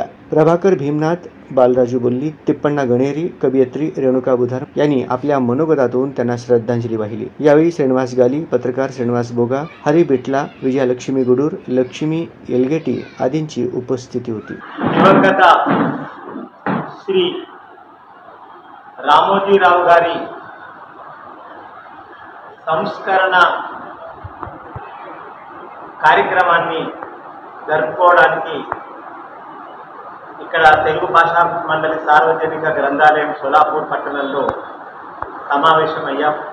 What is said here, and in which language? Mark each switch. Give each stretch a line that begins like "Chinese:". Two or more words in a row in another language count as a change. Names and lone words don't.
Marathi: प्रभाकर भीमनाथ, बालराजू बोल्ली, तिप्पण्णा गणेरी, कवयित्री रेणुका बुधार यांनी आपल्या मनोगतातून त्यांना श्रद्धांजली वाहिली। यावेळी श्रीनिवास गाली, पत्रकार श्रीनिवास बोगा, हरी बिटला, विजयलक्ष्मी गुडूर, लक्ष्मी एलगेटी आदींची उपस्थिती होती। दिवंगत श्री
Telugu: రామోజీరావు గారి సంస్కరణ కార్యక్రమాన్ని జరుపుకోవడానికి ఇక్కడ తెలుగు భాషా మండలి సార్వజనిక గ్రంథాలయం సోలాపూర్ పట్టణంలో సమావేశమయ్యాం।